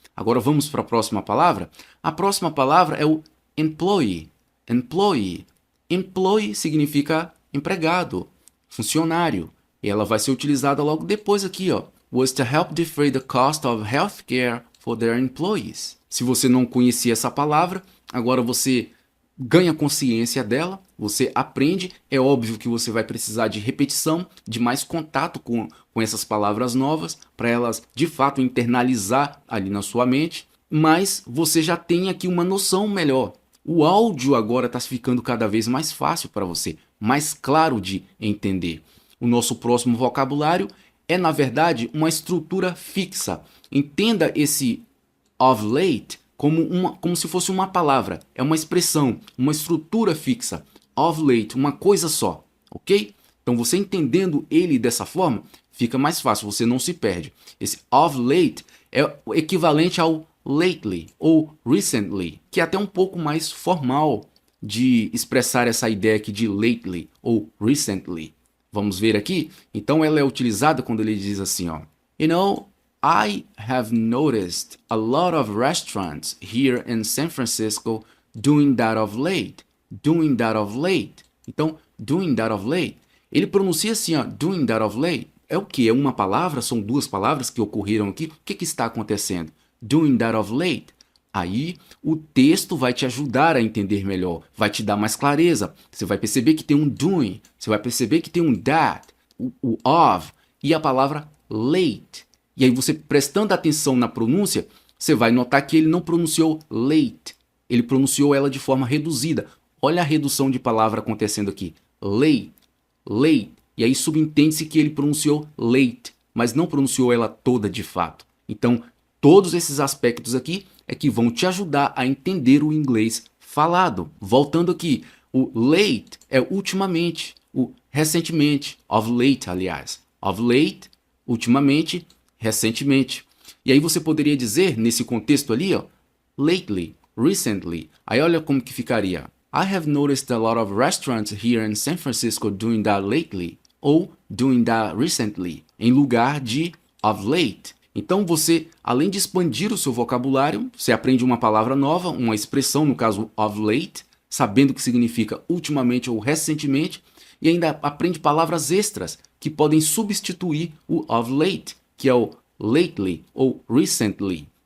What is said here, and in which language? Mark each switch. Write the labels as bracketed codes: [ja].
[pt] Agora vamos para a próxima palavra. A próxima palavra é o employee. Employee. Employee significa empregado, funcionário. E ela vai ser utilizada logo depois aqui, ó. [en] Was to help defray the cost of healthcare for their employees. [pt] Se você não conhecia essa palavra, agora você ganha consciência dela, você aprende. É óbvio que você vai precisar de repetição, de mais contato com essas palavras novas, para elas de fato internalizar ali na sua mente, mas você já tem aqui uma noção melhor. O áudio agora está ficando cada vez mais fácil para você, mais claro de entender. O nosso próximo vocabulário é, na verdade, uma estrutura fixa. Entenda esse of late como se fosse uma palavra. É uma expressão, uma estrutura fixa. Of late, uma coisa só, ok? Então você entendendo ele dessa forma, fica mais fácil, você não se perde. Esse of late é o equivalente ao lately ou recently, que é até um pouco mais formal de expressar essa ideia aqui de lately ou recently. Vamos ver aqui? Então ela é utilizada quando ele diz assim, ó. [en] You know, I have noticed a lot of restaurants here in San Francisco doing that of late. Doing that of late. [pt] Então, [en] doing that of late. [pt] Ele pronuncia assim, ó, [en] doing that of late. [pt] É o que? É uma palavra? São duas palavras que ocorreram aqui? O que está acontecendo? [en] Doing that of late. [pt] Aí o texto vai te ajudar a entender melhor, vai te dar mais clareza. Você vai perceber que tem um doing, você vai perceber que tem um that, o of e a palavra late. E aí você prestando atenção na pronúncia, você vai notar que ele não pronunciou late, ele pronunciou ela de forma reduzida. Olha a redução de palavra acontecendo aqui. Late, late. E aí subentende-se que ele pronunciou late, mas não pronunciou ela toda de fato. Então, todos esses aspectos aqui é que vão te ajudar a entender o inglês falado. Voltando aqui, o late é ultimamente, o recentemente, of late, aliás. Of late, ultimamente, recentemente. E aí você poderia dizer, nesse contexto ali, ó, [en] lately, recently. [pt] Aí olha como que ficaria. [en] I have noticed a lot of restaurants here in San Francisco doing that lately. [pt] Ou [en] doing that recently. [pt] Em lugar de [en] of late. [pt] Então você, além de expandir o seu vocabulário, você aprende uma palavra nova, uma expressão, no caso of late, sabendo o que significa ultimamente ou recentemente, e ainda aprende palavras extras que podem substituir o of late, que é o lately ou recently.